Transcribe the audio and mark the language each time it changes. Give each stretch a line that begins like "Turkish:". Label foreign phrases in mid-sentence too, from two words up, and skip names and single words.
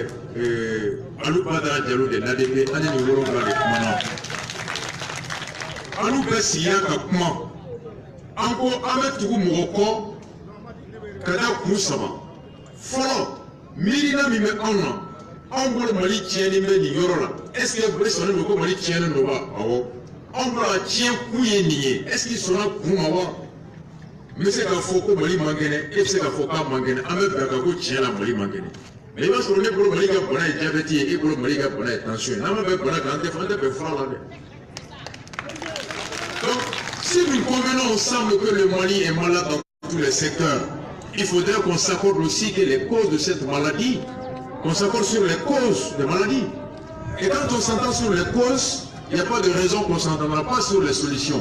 Bambara: Alou Badara Diallo de l'ADP ani ni wolonwula de kumana anu bɛ siya ka kuma an ko an bɛ tugu mɔgɔ kɔ ka da kun saba fɔlɔ miirina min bɛ anw na anw bolo Mali tiɲɛni bɛ nin yɔrɔ la
French: est-ce que
Bambara: bɛɛ sɔnnen don ko Mali tiɲɛnen don wa awɔ anw bolo a tiɲɛ kun ye nin ye
French: est-ce que
Bambara: sɔnna kun ma wa n bɛ se k'a fɔ ko Mali man kɛnɛ e bɛ se k'a fɔ k'a man kɛnɛ an bɛ bɛn kan ko tiɲɛ la Mali man kɛnɛ mais i b'a sɔrɔ ne bolo Mali ka bana ye diabète ye e bolo Mali ka bana ye tension ye n'an ma bɛn bana kan an tɛ bɛn fura la dɛ.
French: Donc, si nous convenons ensemble que le Mali est malade dans tous les secteurs, il faudrait qu'on s'accorde aussi que les causes de cette maladie, qu'on s'accorde sur les causes de maladie. Et quand on s'entend sur les causes, il n'y a pas de raison qu'on ne s'entendra pas sur les solutions.